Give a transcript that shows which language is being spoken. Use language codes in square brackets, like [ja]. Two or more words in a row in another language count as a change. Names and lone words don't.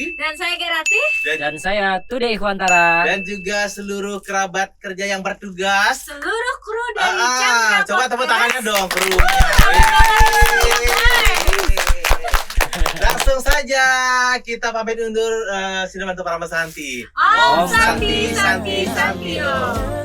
[id] Dan saya Gerati. Dan saya Today Ikhwantara. dan juga seluruh kerabat kerja yang bertugas. Seluruh kru dari Chandra Coba tepuk Podcast. tangannya dong krunya. Langsung saja kita pamit undur Sinemanto Paramasanti. Om Om Santi Santi, Santi Santi, Santi. Santi.